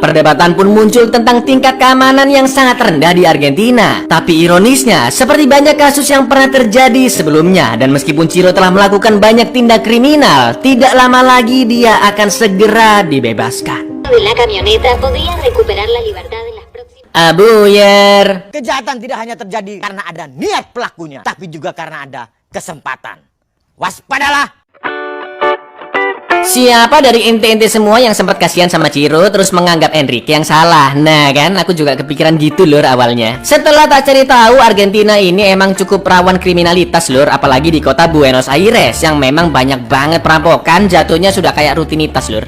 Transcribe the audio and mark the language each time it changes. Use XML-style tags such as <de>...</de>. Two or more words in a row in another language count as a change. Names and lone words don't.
<id>Perdebatan pun muncul tentang tingkat keamanan yang sangat rendah di Argentina. Tapi ironisnya, seperti banyak kasus yang pernah terjadi sebelumnya, dan meskipun Ciro telah melakukan banyak tindak kriminal, tidak lama lagi dia akan segera dibebaskan.</id> <es>La camioneta podía recuperar la libertad en las próximas. Abuyer.</es> <id>Kejahatan tidak hanya terjadi karena ada niat pelakunya, tapi juga karena ada kesempatan. Waspadalah! Siapa dari ente-ente semua yang sempat kasihan sama Ciro terus menganggap Enrique yang salah? Nah kan, aku juga kepikiran gitu lur awalnya. Setelah tak cari tahu, Argentina ini emang cukup rawan kriminalitas lur, apalagi di kota Buenos Aires yang memang banyak banget perampokan, jatuhnya sudah kayak rutinitas lur.</id>